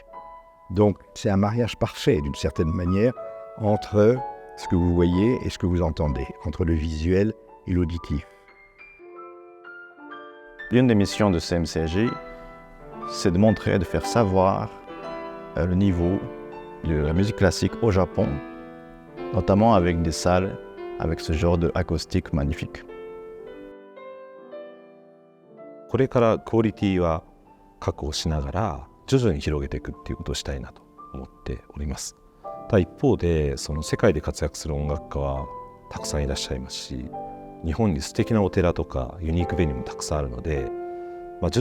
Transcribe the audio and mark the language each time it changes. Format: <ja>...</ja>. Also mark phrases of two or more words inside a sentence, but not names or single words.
<fr>Donc c'est un mariage parfait d'une certaine manière entre ce que vous voyez et ce que vous entendez, entre le visuel et l'auditif. L'une des missions de CMCG, c'est de montrer, de faire savoir le niveau de la musique classique au Japon, notamment avec des salles avec ce genre d'acoustique magnifique.</fr> <ja>これからクオリティは確保しながら徐々に広げていくっていうことをしたいなと思っております。ただ一方でその世界で活躍する音楽家はたくさんいらっしゃいますし、日本に素敵なお寺とかユニークベニューもたくさんあるので、徐</ja>